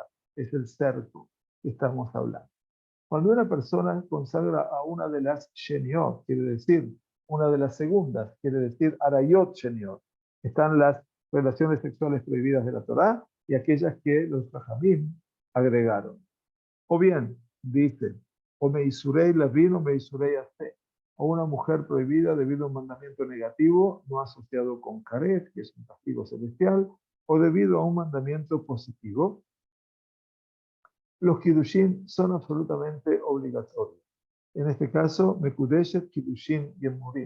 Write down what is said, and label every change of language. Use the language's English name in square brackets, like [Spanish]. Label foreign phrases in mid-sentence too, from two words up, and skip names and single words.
[Spanish] Es el cerco que estamos hablando. Cuando una persona consagra a una de las sheniot, quiere decir una de las segundas, quiere decir [Hebrew] עריות שניות, [Spanish] están las relaciones sexuales prohibidas de la Torá y aquellas que los Jajamim agregaron. O bien, dice, [Hebrew] או מאיסורי לאוין או מאיסורי עשה, [Spanish] o una mujer prohibida debido a un mandamiento negativo no asociado con karet, que es un castigo celestial, o debido a un mandamiento positivo. Los kiddushin son absolutamente obligatorios. En este caso, mekudeshet, kiddushin y emurim.